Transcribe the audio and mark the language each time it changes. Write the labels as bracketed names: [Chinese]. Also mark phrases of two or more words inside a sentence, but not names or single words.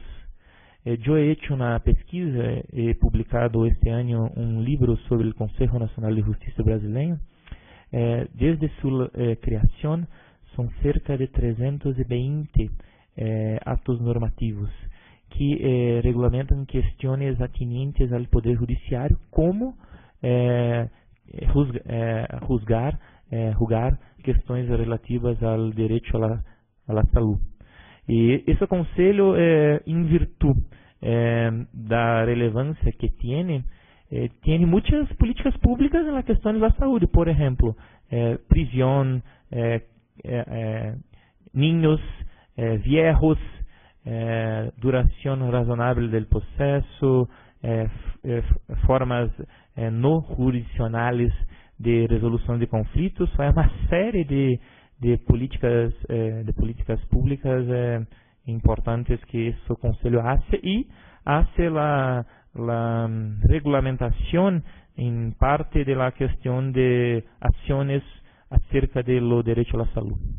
[Spanish] Yo he hecho una pesquisa, he publicado este año un libro sobre el Consejo Nacional de Justicia brasileño. Desde su creación son cerca de 320 actos normativos que regulamentan cuestiones atinentes al Poder Judiciário, como juzgar [Portuguese] questões relativas ao direito à saúde. E esse conselho, em virtude da relevância que tem muitas políticas públicas na questão da saúde. Por exemplo, prisão, [Spanish] niños, viejos, [Portuguese] duração razonável do processo, formas [Spanish] no jurisdicionales [Portuguese] de resolução de conflitos. [Spanish] Hay [Portuguese] uma série de políticas públicas importantes que esse conselho [Spanish] hace, e hace la regulamentación en parte de la cuestión de acciones acerca de lo derecho a la salud.